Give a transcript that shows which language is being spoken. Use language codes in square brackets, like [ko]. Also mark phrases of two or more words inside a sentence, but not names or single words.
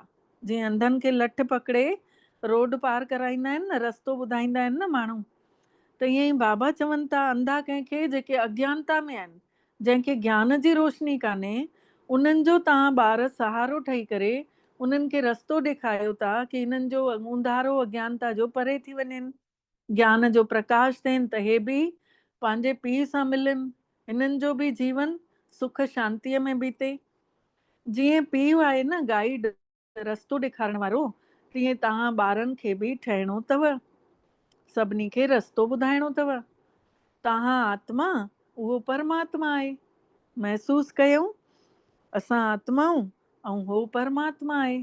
[sd] जीअं अंधनि खे लठ पकड़े रोड पार कराईंदा आहिनि न, रस्तो ॿुधाईंदा आहिनि न माण्हू, त ईअं ई बाबा चवनि था अंधा कंहिंखे जेके अज्ञानता में आहिनि, जंहिंखे ज्ञान जी रोशनी कान्हे, उन्हनि जो तव्हां ॿार सहारो ठही करे उन्हनि खे रस्तो ॾेखारियो था कि हिननि जो ऊंधारो अज्ञानता जो परे थी वञनि, ज्ञान जो प्रकाश थियनि, त हे बि पंहिंजे पीउ सां मिलनि, हिननि जो बि जीवन सुख शांतीअ में बीते। जीअं पीउ आहे न गाइड, रस्तो ॾेखारण वारो, तीअं तव्हां ॿारनि खे बि ठहिणो अथव, सभिनी खे रस्तो ॿुधाइणो अथव। तव्हां आत्मा, उहो परमात्मा आहे। महसूस कयूं असां आत्माऊं ऐं हो परमात्मा आहे।